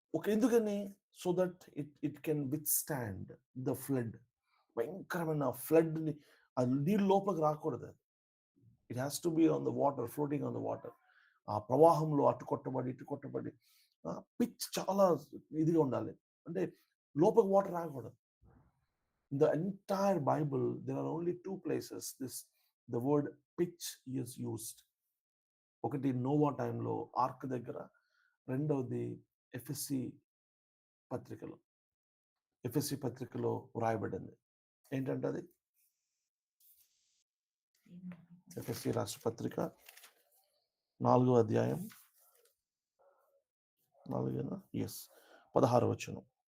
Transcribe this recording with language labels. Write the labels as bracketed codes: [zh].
[te] ఎందుకని? [en] So that it can withstand the flood. [te] భయంకరమైన ఫ్లడ్‌ని, అది నీళ్ళు లోపలికి రాకూడదు. [en] It has to be on the water, floating on the water. [te] ఆ ప్రవాహంలో అటు కొట్టబడి, ఇటు కొట్టబడి, పిచ్ చాలా ఇదిగా ఉండాలి. అంటే లోపలికి వాటర్ రాకూడదు. [en] In the entire Bible, there are only two places the word pitch is used. [te] ఒకటి నోవా టైంలో ఆర్క్ దగ్గర, రెండవది ఎఫెసీ పత్రికలో. ఎఫెసీ పత్రికలో వ్రాయబడింది. ఏంటంటే అది ఎఫెసీ రాష్ట్ర పత్రిక 4వ అధ్యాయం 16వ వచనం.